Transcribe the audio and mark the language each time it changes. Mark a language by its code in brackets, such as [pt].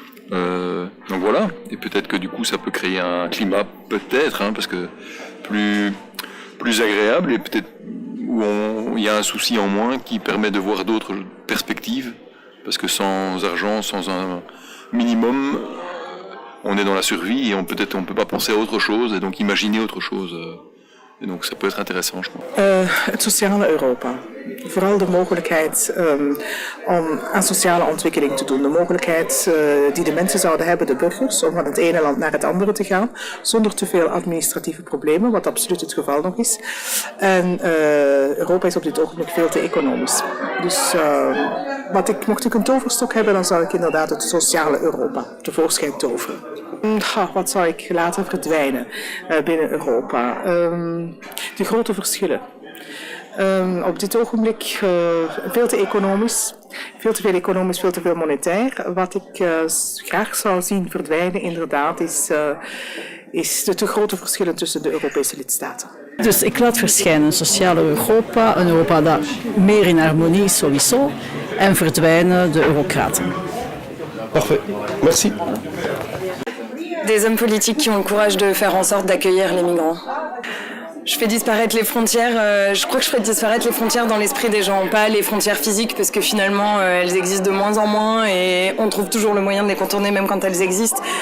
[fr] Donc voilà, et peut-être que du coup ça peut créer un climat peut-être, parce que plus agréable et peut-être où il y a un souci en moins qui permet de voir d'autres perspectives, parce que sans argent, sans un minimum, on est dans la survie et on peut pas penser à autre chose et donc imaginer autre chose. En donc ça peut être intéressant, je crois. [nl] Het sociale Europa. Vooral de mogelijkheid om aan sociale ontwikkeling te doen. De mogelijkheid die de mensen zouden hebben, de burgers, om van het ene land naar het andere te gaan. Zonder te veel administratieve problemen, wat absoluut het geval nog is. En Europa is op dit ogenblik veel te economisch. Dus mocht ik een toverstok hebben, dan zou ik inderdaad het sociale Europa tevoorschijn toveren. Wat zou ik laten verdwijnen binnen Europa? De grote verschillen. Op dit ogenblik veel te economisch, veel te veel economisch, veel te veel monetair. Wat ik graag zou zien verdwijnen inderdaad is de te grote verschillen tussen de Europese lidstaten. Dus ik laat verschijnen een sociale Europa, een Europa dat meer in harmonie is sowieso, en verdwijnen de eurocraten. [fr] Parfait, merci. Des hommes politiques qui ont le courage de faire en sorte d'accueillir les migrants. Je fais disparaître les frontières, je crois que je ferai disparaître les frontières dans l'esprit des gens, pas les frontières physiques parce que finalement elles existent de moins en moins et on trouve toujours le moyen de les contourner même quand elles existent.